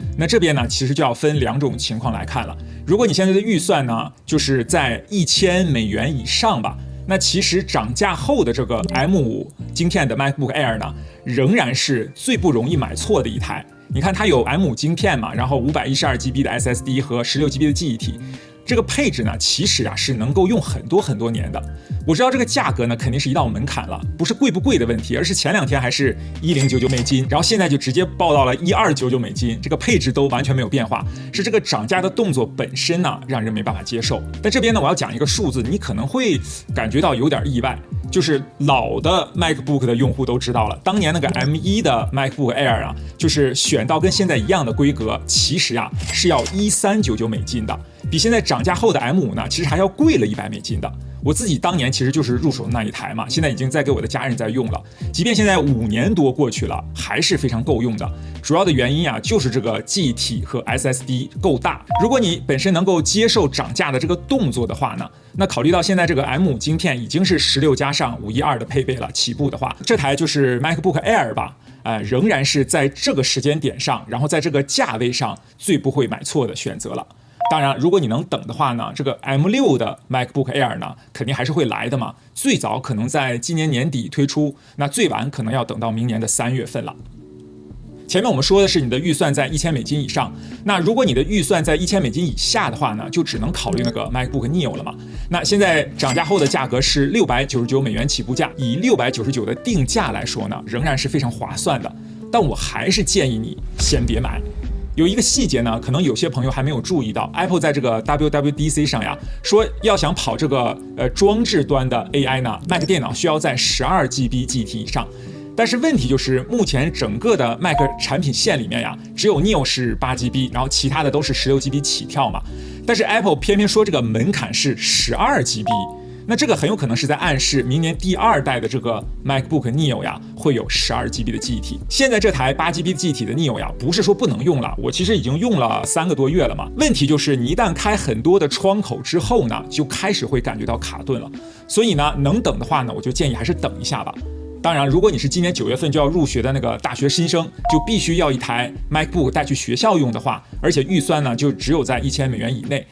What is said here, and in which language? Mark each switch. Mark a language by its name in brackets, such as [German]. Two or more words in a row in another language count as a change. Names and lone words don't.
[Chinese] 那這邊呢，其實就要分2種情況來看了。如果你現在的預算呢，就是在$1000以上吧，那其實漲價後的這個 M5 晶片的 MacBook Air 呢，仍然是最不容易買錯的一台。你看它有 M5 晶片嘛，然後512GB 的 SSD 和 16GB 的記憶體。這個配置呢，其實是能夠用很多年的。我知道这個價格呢，肯定是一道門檻了，不是貴不貴的問題，而是前2天還是$1099，然後現在就直接爆到了$1299，這個配置都完全沒有變化，是這個漲價的動作本身呢，讓人沒辦法接受。但這邊呢，我要講一個數字，你可能會感覺到有點意外，就是老的 MacBook 的用戶都知道了，當年那個 M1 的 MacBook Air 啊，就是選到跟現在一樣的規格，其實是要$1399的。比現在漲價後的 M5 呢，其實還要貴了$100的。我自己當年其實就是入手的那一台嘛，現在已經在給我的家人在用了。即便現在5年多過去了，還是非常夠用的。主要的原因就是這個記憶體和 SSD 夠大。如果你本身能夠接受漲價的這個動作的話呢，那考慮到現在這個 M5 晶片已經是16加上512的配備了，起步的話，這台就是 MacBook Air 吧，仍然是在這個時間點上，然後在這個價位上最不會買錯的選擇了。當然，如果你能等的話呢，這個 M6 的 MacBook Air 呢，肯定還是會來的嘛。最早可能在今年年底推出，那最晚可能要等到明年的3月份了。前面我們說的是你的預算在$1000以上，那如果你的預算在$1000以下的話呢，就只能考慮那個 MacBook Neo 了嘛。那現在漲價後的價格是$699起步價，以$699的定價來說呢，仍然是非常划算的。但我還是建議你先別買。有一個細節呢，可能有些朋友還沒有注意到 ，Apple 在這個 WWDC 上說要想跑這個裝置端的 AI 呢，Mac 電腦需要在12GB 記憶體以上。但是問題就是，目前整個的 Mac 產品線裡面只有 Neo 是8GB，然後其他的都是16GB 起跳嘛。但是 Apple 偏偏說這個門檻是12GB。那這個很有可能是在暗示明年第2代的這個 MacBook Neo 會有12GB 的記憶體。現在這台8GB 的記憶體的 Neo 不是說不能用了，我其實已經用了3個多月了嘛。問題就是你一旦開很多的窗口之後呢，就開始會感覺到卡頓了。所以呢，能等的話呢，我就建議還是等一下吧。當然，如果你是今年9月份就要入学的那個大學新生，就必須要一台 MacBook 帶去學校用的話，而且預算呢就只有在$1000以內。